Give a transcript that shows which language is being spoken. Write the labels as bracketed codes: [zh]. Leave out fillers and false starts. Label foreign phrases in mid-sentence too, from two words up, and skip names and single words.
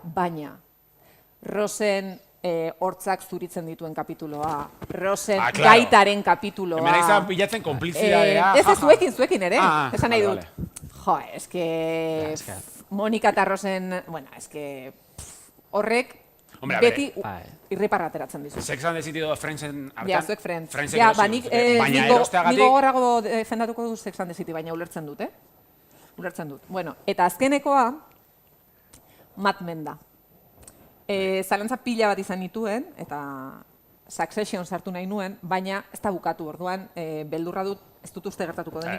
[eu] Baina, Rosen hortzak zuritzen dituen kapituloa, Rosen [es] claro. [eu] gaitaren kapituloa. Hemen izan bilatzen konplizidadea. Ez zuekin ere, esan nahi [es] vale, [eu] dut. Jo, eske Monika eta Rosen, bueno, eske horrek [es] Hombre, a [eu] beti bai. irriparra ateratzen dizu. Sex and the City edo Friendsen artean. Ja, zuek Friends. Friendsek Ja, erosi nik duzue. Baina erosteagatik... gogorrago defendatuko du Sex and the City, baina ulertzen dut, Ulertzen dut. Bueno, eta azkenekoa Mad Men da. Zalantza pila bat izan nituen, eta Succession sartu nahi nuen, baina ez da bukatu orduan, beldurra dut, ez dut uste gertatuko denik,